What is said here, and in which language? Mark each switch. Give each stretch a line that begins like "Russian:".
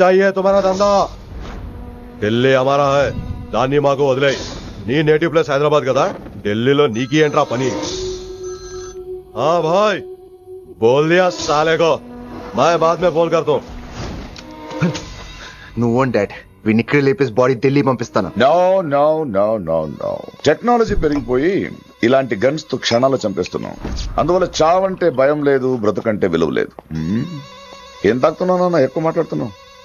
Hindi: चाहिए तुम्हारा धंधा, ఢిల్లీ हमारा है,
Telugu: దాన్ని మాకు వదిలే. నీ నేటివ్ ప్లేస్ హైదరాబాద్ కదా, ఢిల్లీలో నీకి ఏంట్రా పని?
Hindi: हाँ भाई, बोल दिया साले को, मैं बाद में फोन करता हूँ.
Telugu: నువ్వు డాడ్, వీడిని ఇక్కడ లేపేసి బాడీ ఢిల్లీ పంపిస్తాను. No no no no no. Technology పెరిగిపోయి ఇలాంటి గన్స్ తో క్షణాలు చంపేస్తున్నాం. అందువల్ల చావంటే భయం లేదు, బ్రతుకంటే విలువ లేదు. ఏం తాకుతున్నావు నాన్న, ఎక్కువ మాట్లాడుతున్నావు.